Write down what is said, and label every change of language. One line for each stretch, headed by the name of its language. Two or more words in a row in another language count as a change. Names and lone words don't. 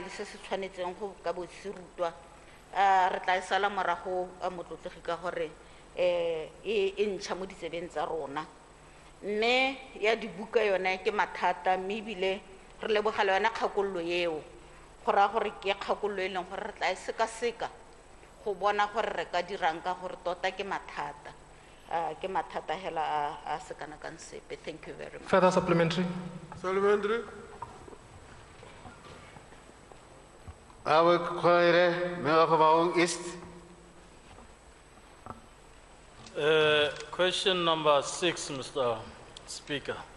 Tswana: le se se tshwanetseng go ka bo se rutwa re tla e sala morago a motlotlegi ka gore e ntšha mo ditsebeng tsa rona mme ya dibuka yone ke mathata mme ebile re lebogela yona kgakololo eo go raya gore ke kgakololo e leng gore re tla e sekaseka go bona gore re ka dirang ka gore tota ke mathata hela a se kana kang sepe.
English: Thank you very much. Further supplementary. Supplementary. East. Question number 6, Mr. Speaker.